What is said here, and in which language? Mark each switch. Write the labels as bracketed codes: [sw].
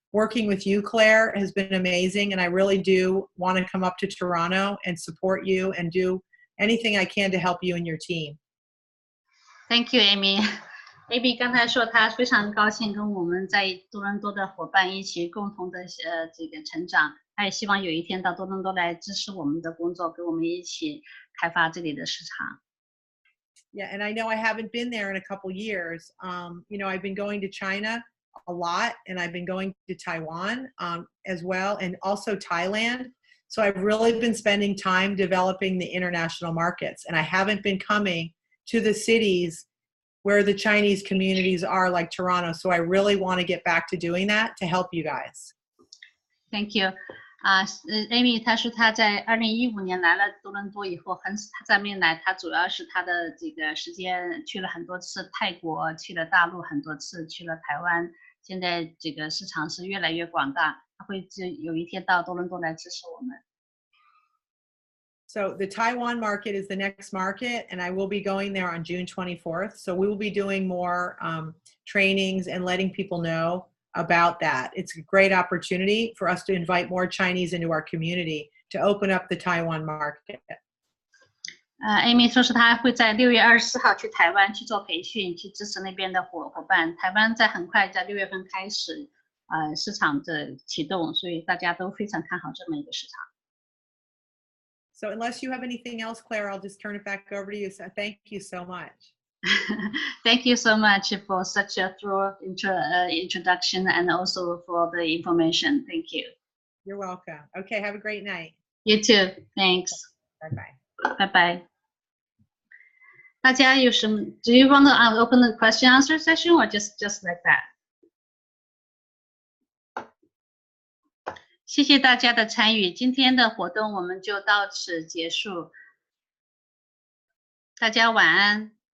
[en] working with you, Claire, has been amazing, and I really do want to come up to Toronto and support you and do anything I can to help you and your team. Thank you, Amy. [zh] Amy 刚才说她非常高兴跟我们在多伦多的伙伴一起共同的这个成长，她也希望有一天到多伦多来支持我们的工作，跟我们一起开发这里的市场。 [en] Yeah, and I know I haven't been there in a couple years. You know, I've been going to China a lot, and I've been going to Taiwan as well, and also Thailand. So I've really been spending time developing the international markets, and I haven't been coming to the cities where the Chinese communities are, like Toronto. So I really want to get back to doing that to help you guys. Thank you. [zh] Amy 她说她在2015年来了多伦多以后，她在没来，她主要是她的这个时间去了很多次泰国，去了大陆很多次，去了台湾。现在这个市场是越来越广大，她会有一天到多伦多来支持我们。 [en] So the Taiwan market is the next market, and I will be going there on June 24th. So we will be doing more trainings and letting people know about that. It's a great opportunity for us to invite more Chinese into our community to open up the Taiwan market. [zh] Amy 说是她会在6月24号去台湾去做培训，去支持那边的伙伴。台湾在很快在6月份开始市场的启动，所以大家都非常看好这么一个市场。 [en] So unless you have anything else, Claire, I'll just turn it back over to you. So thank you so much. Thank you so much for such a thorough introduction and also for the information. Thank you. You're welcome. Okay, have a great night. You too. Thanks. Bye-bye. Bye-bye. [zh] 大家有什么 [en] Do you want to open the question answer session or just like that? [zh] 谢谢大家的参与，今天的活动我们就到此结束。大家晚安。